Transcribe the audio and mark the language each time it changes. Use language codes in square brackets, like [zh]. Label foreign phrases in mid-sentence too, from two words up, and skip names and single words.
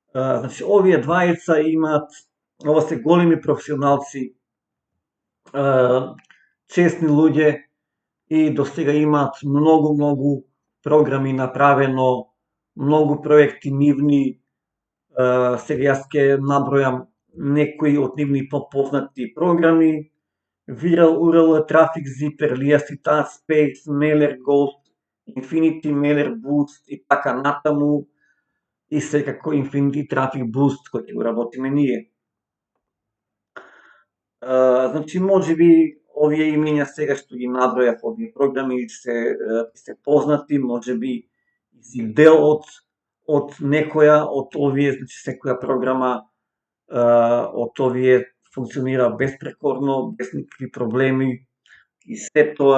[mk] Значи, овие двајца ова се големи професионалци, чесни луѓе и до сега имаат многу програми направено, многу проекти нивни. Сега јас ќе набројам некои од нивни попознати програми: Viral URL, Traffic Zipper, Liasty Space, Mailer Ghost, Infinity Mailer Boost и така натаму, и секако Infinity Traffic Boost кој ќе го работиме ние. Значи, можеби овие имења сега што ги набројав, овие програми се познати, можеби си дел од некоја од овие, значи секоја програма од овие функционира беспрекорно, без никакви проблеми и се тоа.